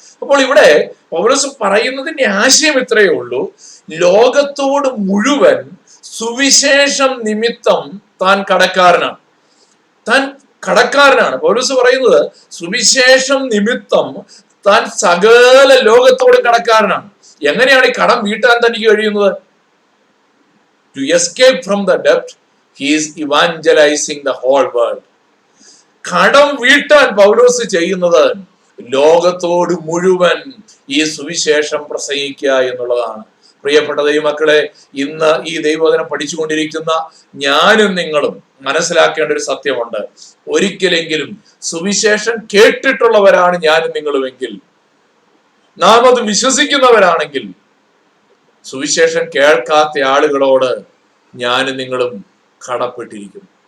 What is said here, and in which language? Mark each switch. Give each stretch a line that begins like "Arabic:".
Malayalam: അപ്പോൾ ഇവിടെ പൗലോസ് പറയുന്നതിന്റെ ആശയം ഇത്രയേ ഉള്ളൂ, ലോകത്തോട് മുഴുവൻ സുവിശേഷം നിമിത്തം താൻ കടക്കാരനാണ്. താൻ കടക്കാരനാണ്. പൗലോസ് പറയുന്നത് സുവിശേഷം നിമിത്തം താൻ സകല ലോകത്തോട് കടക്കാരനാണ്. എങ്ങനെയാണ് ഈ കടം വീട്ടാൻ തനിക്ക് കഴിയുന്നത്?
English: To escape from the debt, he is evangelizing the whole world.
Malayalam: കടം വീട്ടാൻ പൗലോസ് ചെയ്യുന്നത് ലോകത്തോട് മുഴുവൻ ഈ സുവിശേഷം പ്രസംഗിക്കുക എന്നുള്ളതാണ്. പ്രിയപ്പെട്ട ദൈവമക്കളെ, ഇന്ന് ഈ ദൈവവചനം പഠിച്ചുകൊണ്ടിരിക്കുന്ന ഞാനും നിങ്ങളും മനസ്സിലാക്കേണ്ട ഒരു സത്യമുണ്ട്. ഒരിക്കലെങ്കിലും സുവിശേഷം കേട്ടിട്ടുള്ളവരാണ് ഞാനും നിങ്ങളുമെങ്കിൽ, നാം അത് വിശ്വസിക്കുന്നവരാണെങ്കിൽ, സുവിശേഷം കേൾക്കാത്ത ആളുകളോട് ഞാനും നിങ്ങളും കടപ്പെട്ടിരിക്കും.